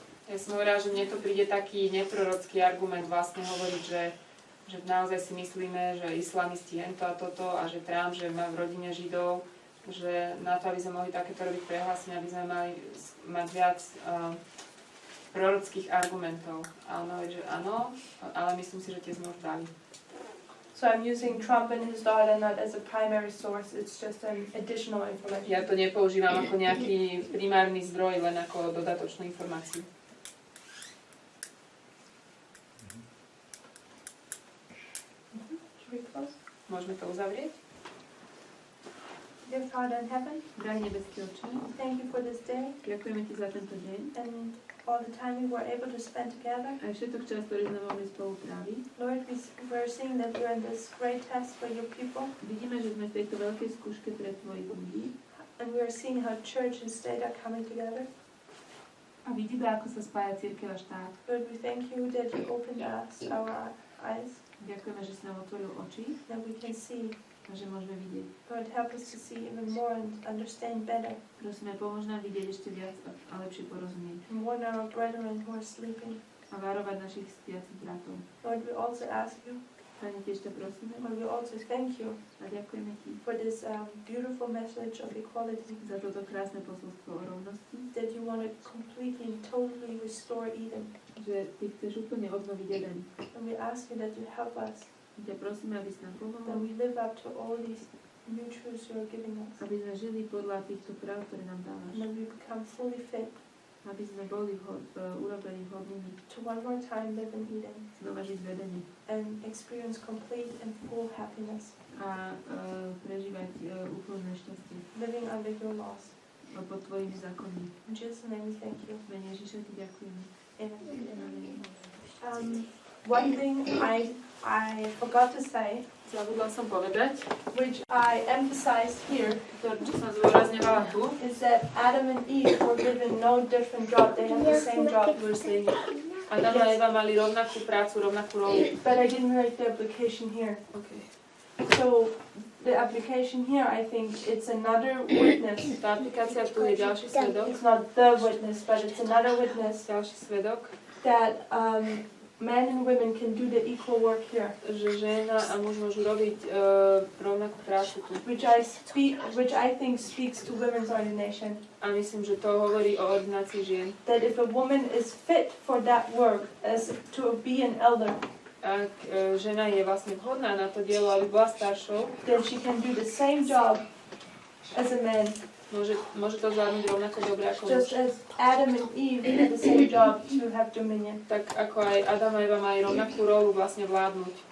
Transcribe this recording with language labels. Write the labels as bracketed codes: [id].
[sk] Ja som hovorila, že mne to príde taký neprorocký argument vlastne hovoriť, že naozaj si myslíme, že islamisti hento a toto a že Trump, že má v rodine Židov, že na to, aby sme mohli takéto robiť prehlásenia, aby sme mali mať viac prorockých argumentov. A on hovorí, že áno, ale myslím si, že tie sme už dali. [en] So I'm using Trump and his daughter not as a primary source, it's just an additional information. [sk] Ja to nepoužívam ako nejaký primárny zdroj, len ako dodatočnú informáciu. [en] Should we close? [sk] Môžeme to uzavrieť? [en] Dear Father in heaven, [sk] Drahý nebeský Otče, [en] thank you for this day [sk] ďakujeme Ti za tento deň [en] and all the time we were able to spend together. [sk] aj všetok čas, ktorý sme mohli spolu tráviť. [en] Lord, we're seeing that we're in this great test for your people, [sk] Vidíme, že sme v tejto veľkej skúške pre Tvojich ľudí [en] and we are seeing how church and state are coming together. [sk] a vidíme, ako sa spája cirkev a štát. [en] Lord, we thank you that you opened our eyes, [sk] Ďakujeme, že si nám otvoril oči [en] that we can see. [sk] a že môžeme vidieť. [en] Lord, help us to see even more and understand better. [sk] Prosíme, pomôž nám vidieť ešte viac a lepšie porozumieť. [en] And warn our brethren who are sleeping. [sk] A varovať našich spiacich bratov. [en] Lord, we also ask you, [sk] Pane, tiež ťa prosíme [en] Lord, we also thank you [sk] a ďakujeme Ti [en] for this beautiful message of equality, [sk] za toto krásne posolstvo o rovnosti, [en] that you want to completely and totally restore Eden. [sk] že Ty chceš úplne obnoviť Eden. [en] And we ask you that you help us, [sk] Ťa prosíme, aby si nám [en] that [sk] pomohol, [en] we live up to all these new truths you are giving us, [sk] aby sme žili podľa týchto práv, ktoré nám dávaš. [en] and that we become fully fit [sk] aby sme boli urobení vhodnými [en] to one more time live in Eden [sk] znova žiť v Edene [en] and experience complete and full happiness, [sk] a prežívať úplné šťastie [en] living under your laws. [sk] pod tvojimi zákonmi. [en] In Jesus' name, thank you. [sk] V mene Ježiša ti ďakujeme. [en] Amen. One thing I forgot to say, [sk] Zabudla som povedať, [en] which I emphasized here, [sk] to, čo som zdôrazňovala tu, [en] is that Adam and Eve were given no different job. They had the same job. [sk] Adam a Eva mali rovnakú prácu, rovnakú rolu. [en] But I didn't write the application here. Okay. So the application here, I think it's another witness. [sk] Tá aplikácia tu je ďalší svedok, [en] It's not the witness, but it's another witness [sk] ďalší svedok, [en] that men and women can do the equal work here. [sk] že žena a muž môžu robiť rovnakú prácu tu. [en] Which I think speaks to women's ordination. [sk] A myslím, že to hovorí o ordinácii žien. [en] That if a woman is fit for that work as to be an elder, [sk] Ak žena je vlastne vhodná na to dielo, aby bola staršou, [en] then she can do the same job as a man. [sk] môže to zvládnuť rovnako dobre ako muž. [en] Just as Adam and Eve had the same job to have dominion. [sk] Tak ako aj Adam a Eva mali rovnakú rolu vlastne vládnuť.